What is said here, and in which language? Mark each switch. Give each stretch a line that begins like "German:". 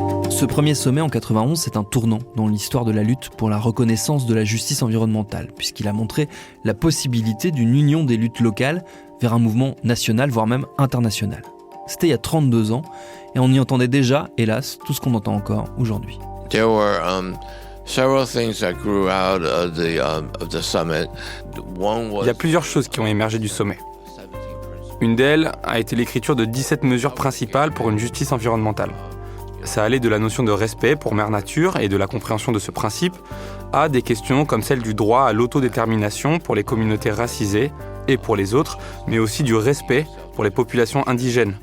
French: Ce premier sommet en 91, c'est un tournant dans l'histoire de la lutte pour la reconnaissance de la justice environnementale, puisqu'il a montré la possibilité d'une union des luttes locales vers un mouvement national, voire même international. C'était il y a 32 ans, et on y entendait déjà, hélas, tout ce qu'on entend encore aujourd'hui.
English: There were several things that grew out of the summit.
French: Il y a plusieurs choses qui ont émergé du sommet. Une d'elles a été l'écriture de 17 mesures principales pour une justice environnementale. Ça allait de la notion de respect pour Mère Nature et de la compréhension de ce principe à des questions comme celle du droit à l'autodétermination pour les communautés racisées et pour les autres, mais aussi du respect pour les populations indigènes.